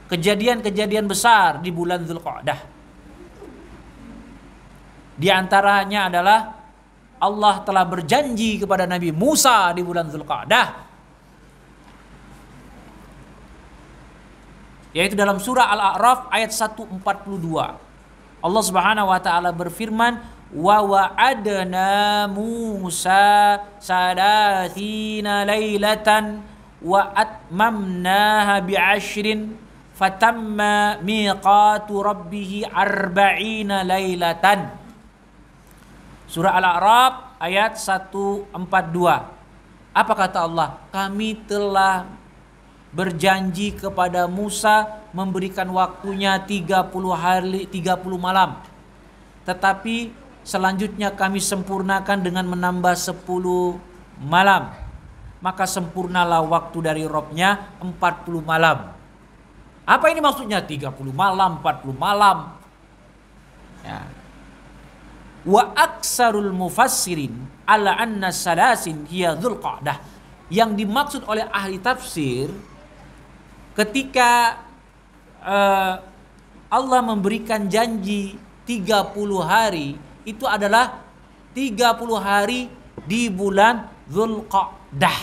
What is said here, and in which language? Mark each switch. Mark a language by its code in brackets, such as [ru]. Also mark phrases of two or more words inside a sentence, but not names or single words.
[id] kejadian-kejadian besar di bulan Dzulqa'dah. Di antaranya adalah Allah telah berjanji kepada Nabi Musa di bulan Dzulqa'dah, yaitu dalam surah Al-A'raf ayat 142. Allah [ar] سبحانه وتعالى [id] berfirman, [ar] ووواعدنا موسى ثلاثين ليلة وأتممناها بعشر فتم ميقات ربه أربعين ليلة. [id] Surah Al-A'raf ayat 142. Apa kata Allah? Kami telah berjanji kepada Musa memberikan waktunya 30 hari 30 malam. Tetapi selanjutnya kami sempurnakan dengan menambah 10 malam. Maka sempurnalah waktu dari Robnya 40 malam. Apa ini maksudnya? 30 malam, 40 malam. Ya. [ar] وأكثر المفسرين على أن ثلاثين هي ذو القعدة. [id] Yang dimaksud oleh ahli tafsir ketika Allah memberikan janji 30 hari itu adalah 30 hari di bulan Dzulqa'dah.